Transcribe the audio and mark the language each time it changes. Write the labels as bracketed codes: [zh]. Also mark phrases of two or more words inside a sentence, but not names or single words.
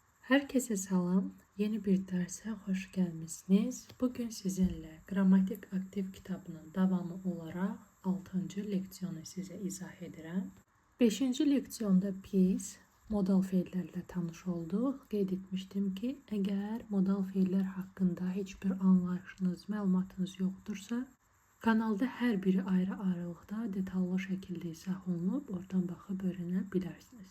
[az] Herkese salam. [tr] Yeni bir derse hoş gelmişsiniz. Bugün sizinle Qrammatik Aktiv kitabının davamı olarak 6. [az] leksiyonu size izah edirəm. 5. leksiyonda biz modal feillərlə tanış olduq. Qeyd etmişdim ki, əgər modal feillər haqqında heç bir anlayışınız, məlumatınız yoxdursa, kanalda hər biri ayrı-ayrılıqda detallı şəkildə izah olunub, oradan baxıb öyrənə bilərsiniz.